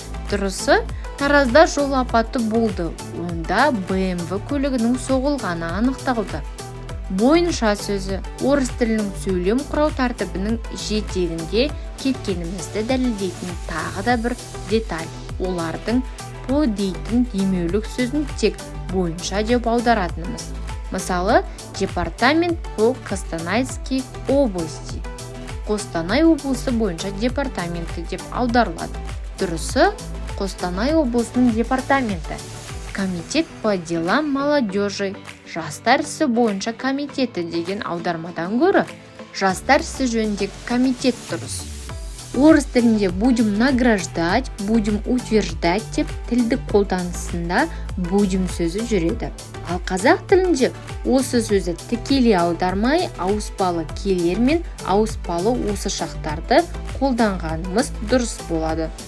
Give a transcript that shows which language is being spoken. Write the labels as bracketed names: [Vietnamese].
[Kazakh] Дұрысы, Таразда жол апаты болды. Онда BMW көлігінің соғылғаны анықталды. Бойынша сөзі. Орыс тілінің сөйлем құрау тәртібінің жетегінде кеткенімізді дәлелдейтін тағы да бір деталь. Олардың по дейтін демеулік сөзін тек бойынша деп аударатынымыз. Мысалы, [Russian] департамент по Костанайской области. [Kazakh] Қостанай облысы бойынша департаменті деп аударылады. Дұрысы, Қостанай облысының департаменті. [Russian] Комитет по делам молодежи. [Kazakh] Жастар ісі бойынша комитеті деген аудармадан гөрі жастар ісі жөніндегі комитет дұрыс. Орыс тілінде [Russian] будем награждать, будем утверждать [Kazakh] деп тілдік қолданысында будем сөзі жүреді. Ал қазақ тілінде осы сөзі тікелей аудармай ауыспалы келер мен ауыспалы осы шақтарды қолданғанымыз дұрыс болады.